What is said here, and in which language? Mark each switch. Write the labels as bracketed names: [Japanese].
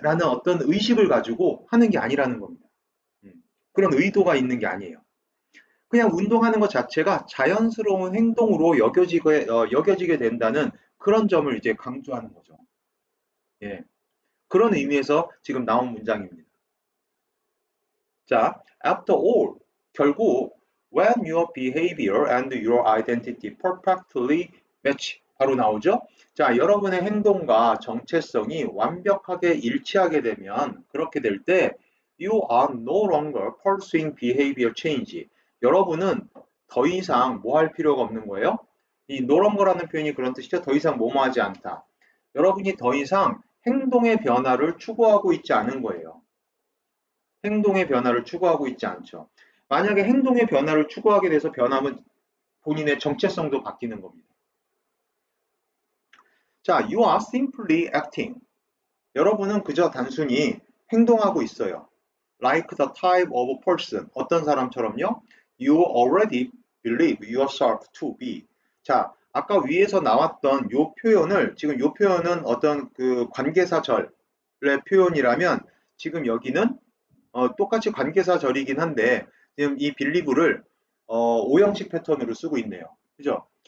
[Korean] 라는 어떤 의식을 가지고 하는 게 아니라는 겁니다. 그런 의도가 있는 게 아니에요. 그냥 운동하는 것 자체가 자연스러운 행동으로 여겨지게 된다는 그런 점을 이제 강조하는 거죠. 예. 그런 의미에서 지금 나온 문장입니다. [English] 자, after all, [Korean] 결국 [English] when your behavior and your identity perfectly match [Korean] 바로 나오죠. 자, 여러분의 행동과 정체성이 완벽하게 일치하게 되면 그렇게 될 때 [English] you are no longer pursuing behavior change. [Korean] 여러분은 더 이상 뭐 할 필요가 없는 거예요? 이 no longer라는 표현이 그런 뜻이죠. 더 이상 뭐뭐 하지 않다. 여러분이 더 이상 행동의 변화를 추구하고 있지 않은 거예요. 행동의 변화를 추구하고 있지 않죠. 만약에 행동의 변화를 추구하게 돼서 변하면 본인의 정체성도 바뀌는 겁니다. [English] 자, you are simply acting. [Korean] 여러분은 그저 단순히 행동하고 있어요. [English] Like the type of person. [Korean] 어떤 사람처럼요? [English] You already believe yourself to be. [Korean] 자, 아까 위에서 나왔던 요 표현을, 지금 요 표현은 어떤 그 관계사절의 표현이라면, 지금 여기는 똑같이 관계사절이긴 한데, 지금 이 believe를 오형식 패턴으로 쓰고 있네요. 그죠?